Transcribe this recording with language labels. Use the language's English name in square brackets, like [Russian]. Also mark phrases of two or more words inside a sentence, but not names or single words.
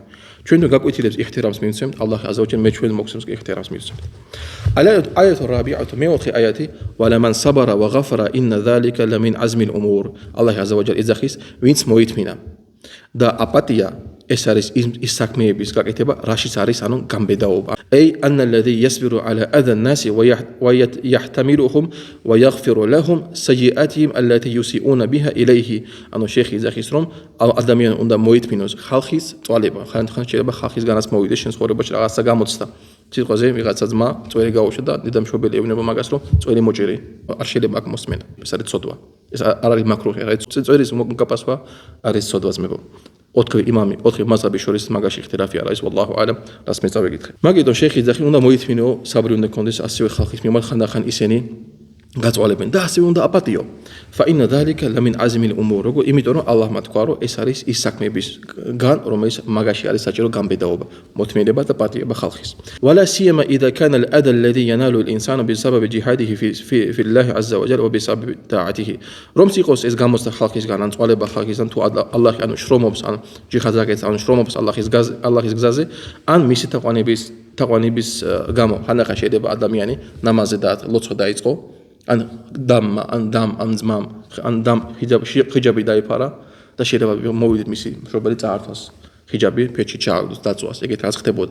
[Georgian] ჩვენ თუ გაკვითილებს ეჰთირამს მივცემთ, [Arabic] الله عز وجل [Georgian] მე ჩვენ მოგცემს ეჰთირამს მივცემთ. [Arabic] الآية الرابعة [Georgian] მეოთხე აიათი [Arabic] ولمن صبر وغفر إن ذلك لمن عزم الأمور. الله عز وجل [Georgian] ეძახის, ვინც მოითმინა და აპატია ეს არის ის საქმეების გაკეთება, რაშიც არის ანუ გამბედაობა. [Arabic] أي أن الذي يصبر على أذى الناس ويحتملهم ويغفر لهم سيئاتهم التي يسيئون بها إليه. [Georgian] ანუ შეიხი ეძახის რომ ადამიანი უნდა მოითმინოს ხალხის წვალება. ხან შეიძლება ხალხისგანაც მოვიდეს შენ ცხოვრებაში რაღაცა გამოცდა. სიტყვაზე ვიღაცა ძმა წვერი გაუშვა და დედამშობელი ეუბნება მაგას რომ წვერი მოჭერი. არ შეიძლება აქ მოსმენა. ეს არის ცოდვა. ეს არ არის მაკრუჰი, რა იცი წვერის მოკაპასვა არის ცოდვა ძმებო. ოთხი იმამი, ოთხი მაზჰაბის შორის მაგაში ხილაფი არ არის, [Arabic] والله اعلم, [Georgian] რას მე წავეკითხე. მაგიტომ შეიხი ეძახი უნდა მოითმინო, საბრი უნდა კონდეს ასევე ხალხის მიმართ ხანდახან ისინი გაწვალებენ და ასევე უნდა აპატიო. [Arabic] فإن ذلك لمن عزم الأمور. [Georgian] როგორ იმიტომ რომ ალლაჰმა თქვა რომ ეს არის ის საქმეებისგან რომელიც მაგაში არის საჭირო გამბედაობა, მოთმინება და პატიება ხალხის. [Arabic] ولا سيما إذا كان الأذى الذي ينال الإنسان بسبب جهاده في الله عز وجل وبسبب طاعته. [Georgian] რომ იყოს ეს გამოცდა ხალხისგან ან წვალება ხალხისგან თუ ალლაჰი ანუ შრომობს ან ჯიჰადს აკეთებს ან შრომობს ალლაჰის გზაზე ან მისი თაყვანების გამო ხანდახან შეიძლება ადამიანი ნამაზზე და ლოცვა დაიწყო ან დამ ძმამ ან დამ ხიჯაბი დაიფარა და შეიძლება მოვიდეთ მისი მშობელი წაართვას ხიჯაბი ფეჩი ჩააგდოს დაწვას ეგეთ რაც ხდებოდა